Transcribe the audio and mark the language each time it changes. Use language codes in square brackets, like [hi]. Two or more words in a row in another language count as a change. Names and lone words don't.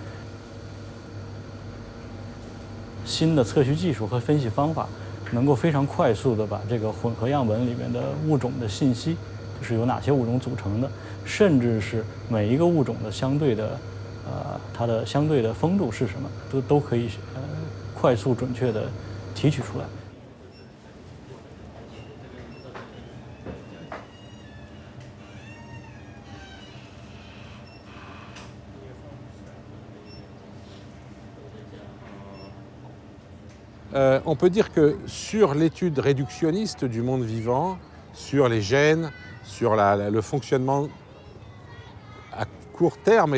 [zh] 新的测序技术和分析方法能够非常快速的把这个混合样本里面的物种的信息，就是由哪些物种组成的，甚至是每一个物种的相对的它的相对的风度是什么，都可以快速准确的提取出来。 [fr] On peut dire que sur l'étude réductionniste du monde vivant, sur les gènes, sur le fonctionnement à court terme